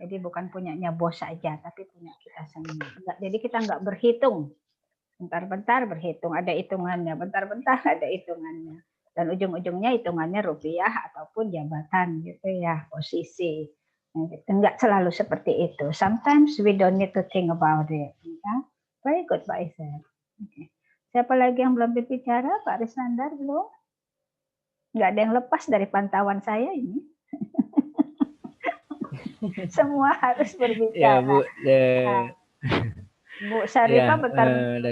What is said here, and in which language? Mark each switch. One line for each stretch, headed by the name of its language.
Indonesian: Jadi bukan punyanya bos saja, tapi punya kita sendiri. Jadi kita nggak berhitung. Bentar-bentar berhitung, ada hitungannya. Bentar-bentar ada hitungannya. Dan ujung-ujungnya hitungannya rupiah ataupun jabatan gitu ya, posisi. Enggak selalu seperti itu.
English: Sometimes we don't need to think about it. Ya? Very good Pak Isep. Okay.
Indonesian: Siapa lagi yang belum berbicara? Pak Risnandar belum? Nggak ada yang lepas dari pantauan saya ini. Semua harus berbicara. Ya Bu, Bu Syarifah ya, bentar dari